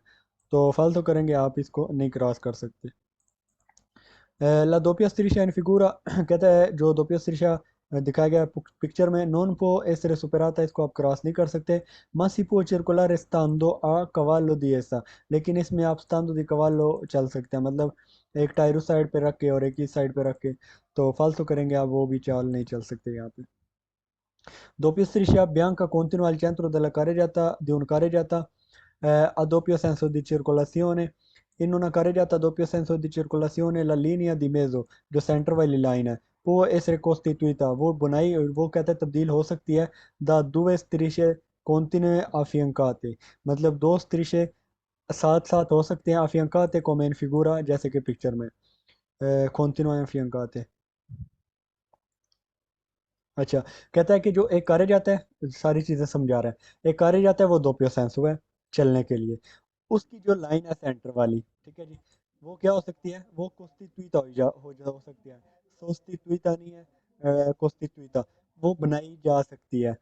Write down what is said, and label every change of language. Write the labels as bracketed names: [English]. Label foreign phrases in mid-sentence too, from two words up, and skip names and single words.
[Hindi] तो फालतू करेंगे, आप इसको नहीं क्रॉस कर सकते। [Italian] La doppia striscia in figura [Hindi] कहता है जो [Italian] doppia striscia [Hindi] दिखाया गया पिक्चर में, [Italian] non può essere superata, [Hindi] इसको आप क्रॉस नहीं कर सकते। [Italian] ma si può circolare stando a cavallo di essa, [Hindi] लेकिन इसमें आप [Italian] stando di cavallo [Hindi] चल सकते हैं, मतलब एक टायर उस साइड पे रख के और एक इस साइड पे रख के। तो फालतू करेंगे, आप वो भी चाल नहीं चल सकते यहाँ पे। [Italian] doppia striscia bianca continua al centro della carreggiata di un carreggiata a doppio senso di circolazione। In una carreggiata a doppio senso di circolazione la linea di mezzo [Hindi] जो सेंटर वाली लाइन है वो [Italian] essere costituita, [Hindi] वो बुनाई वो कहते हैं तब्दील हो सकती है [Italian] da due strisce continue affiancate, [Hindi] मतलब दो strisce साथ साथ हो सकते हैं [Italian] affiancate come in figura, [Hindi] जैसे कि पिक्चर में [Italian] continue affiancate। [Hindi] अच्छा, कहता है कि जो एक कार्य जाता है, सारी चीजें समझा रहा है, एक कार्य जाता है वो दोपियो सेंस हुआ है चलने के लिए, उसकी जो लाइन है सेंटर वाली, ठीक है जी, वो क्या हो सकती है, वो कोस्टिट्यूटा हो सकती है, सोस्टिट्यूटा नहीं है, कोस्टिट्यूटा, वो बनाई जा सकती है।